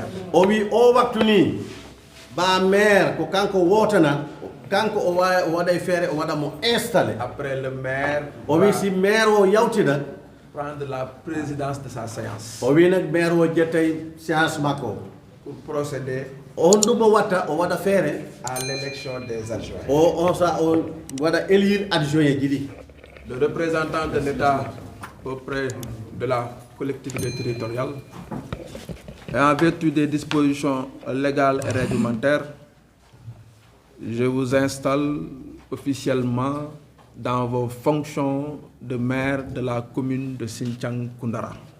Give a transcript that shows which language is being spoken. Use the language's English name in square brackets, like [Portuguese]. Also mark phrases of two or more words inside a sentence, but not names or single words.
[Fula] Owi o waktu ni ba maire ko kanko wotana kanko o waɗay feere o waɗa mo installé. [French] Après le maire [Fula] owi si maire o yawtina [French] prendre la présidence de sa séance. [Fula] Owi nak maire o jettay séance makko [French] pour procéder [Fula] on ɗum o watta o waɗa feere [French] à l'élection des adjoints. [Fula] on sa o waɗa [French] élire adjoint [Fula] ji ɗi. [French] Le représentant de l'État auprès de la collectivité territoriale et en vertu des dispositions légales et réglementaires, je vous installe officiellement dans vos fonctions de maire de la commune de Sinthiang Koundara.